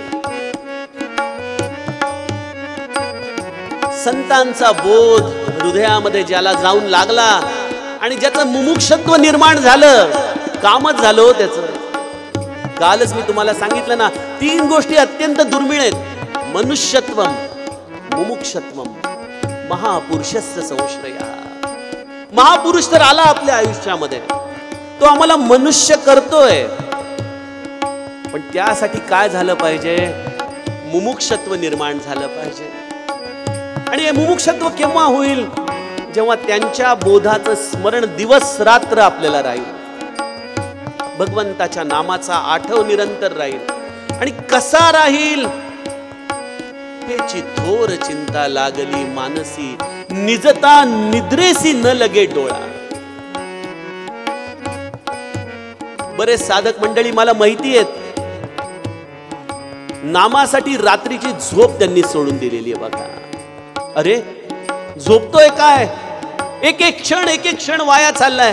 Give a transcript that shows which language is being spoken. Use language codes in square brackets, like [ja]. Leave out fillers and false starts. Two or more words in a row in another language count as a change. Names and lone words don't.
[mr] संतांचा बोध हृदयामध्ये ज्याला जाऊन लागला आणि ज्याचं मुमुक्षत्व निर्माण झालं, कामच झालं हो त्याचं. कालच मी तुम्हाला सांगितलं ना, 3 गोष्टी अत्यंत दुर्मिळ आहेत. [sa] मनुष्यत्वम, मुमुक्षत्वम, महापुरुषस्य संश्रया. [mr] महापुरुष तर आला आपल्या आयुष्यामध्ये, तो आम्हाला मनुष्य करतोय. पण त्यासाठी काय झालं पाहिजे? मुमुक्षत्व निर्माण झालं पाहिजे. आणि हे मुमुक्षत्व केव्हा होईल? जेव्हा त्यांच्या बोधाचं स्मरण दिवस रात्र आपल्याला राहील, भगवंताच्या नामाचा आठव निरंतर राहील. आणि कसा राहील? हेची थोर चिंता लागली मानसी, निजता निद्रेसी न लगे डोळा. बरेच साधक मंडळी मला माहिती आहेत, नामासाठी रात्रीची झोप त्यांनी सोडून दिलेली आहे बघा. अरे झोपतोय काय? एक एक क्षण वाया चाललाय.